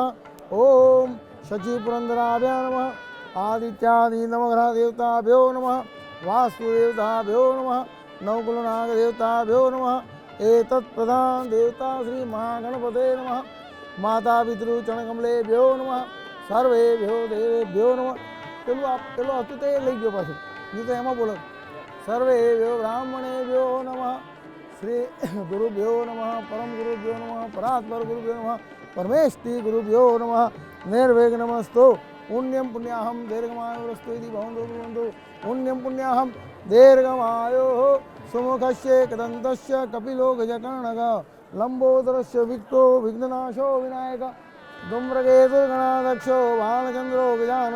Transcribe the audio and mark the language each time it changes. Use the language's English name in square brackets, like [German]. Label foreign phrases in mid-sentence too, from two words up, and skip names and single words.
[Sanskrit] ओम शचीपुरन्दराभ्या नमः. आदित्यादि नवग्रह देवताभ्यो नमः. वास्तुदेवताभ्यो नमः. नवकुलनाग देवताभ्यो नमः. एतत् प्रधान देवता श्री महागणपते नमः. माता पितृ चरणकमलेभ्यो नमः. सर्वेभ्यो देवेभ्यो नमः. [Gujarati] પેલું હતું તે લઈ ગયો પાછું. નહીં તો એમાં બોલો. [Sanskrit] सर्वेभ्यो ब्राह्मणेभ्यो नमः. श्री गुरुभ्यो नमः. परम गुरुभ्यो नमः. परात्पर गुरुभ्यो नमः. परमेष्टि गुरुभ्यो नमः. निर्विघ्नमस्तु. पुण्यं पुण्याहं दीर्घमायुरस्तु इति भवन्तु भवन्तु. पुण्यं पुण्याहं दीर्घमायोः सुमुखस्य एकदन्तस्य कपिलो गजकर्णकः लम्बोदरस्य विक्तो विघ्ननाशो विनायक धूम्रकेतुर्गणाध्यक्षो बालचन्द्रो गजानन.